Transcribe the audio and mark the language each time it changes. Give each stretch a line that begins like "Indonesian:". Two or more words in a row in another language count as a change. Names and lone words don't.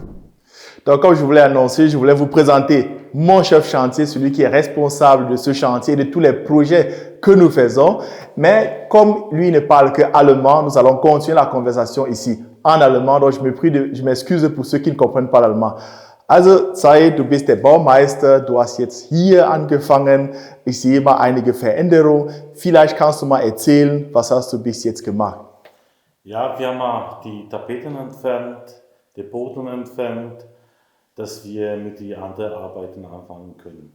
French: Donc, comme je voulais annoncer, je voulais vous présenter mon chef chantier, celui qui est responsable de ce chantier, de tous les projets que nous faisons. Mais comme lui ne parle que allemand, nous allons continuer la conversation ici en allemand. Donc, je m'excuse pour ceux qui ne comprennent pas l'allemand.
German: Also, Zeit, du bist der Baumeister, du hast jetzt hier angefangen. Ich sehe mal einige Veränderungen. Vielleicht kannst du mal erzählen, was hast du bis jetzt gemacht? Ja, wir haben auch die Tapeten entfernt, den Boden entfernt, dass wir mit den anderen Arbeiten anfangen können.